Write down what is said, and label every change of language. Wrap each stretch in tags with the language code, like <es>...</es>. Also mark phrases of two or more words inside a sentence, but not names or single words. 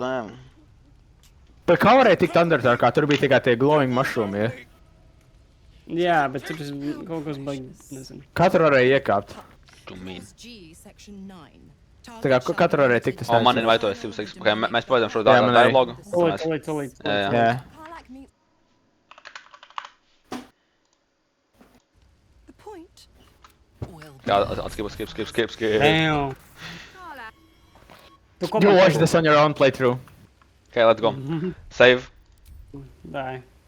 <lv>Bet kā varēja tikt Underdarkā? Tur bija tikai tie</lv> <en>glowing mushroomi,</en> <lv>ja? Jā, bet tur es kaut kas baigi, nezinu. Katru varēja iekāpt. Tu mīn. G, section 9. Tā kā katru varēja tikt, es O, man nezinu. invaitojas 2, okay, mēs pavadām šo Jā, man arī. dialogu. Tūlīt. Jā. Jā.</lv> <en>The point?</en> <lv>Jā, skip. Damn. Tu</lv> <en>You watch this on your own playthrough. Okay, let's go. Save.</en> <lv>Dai.</lv>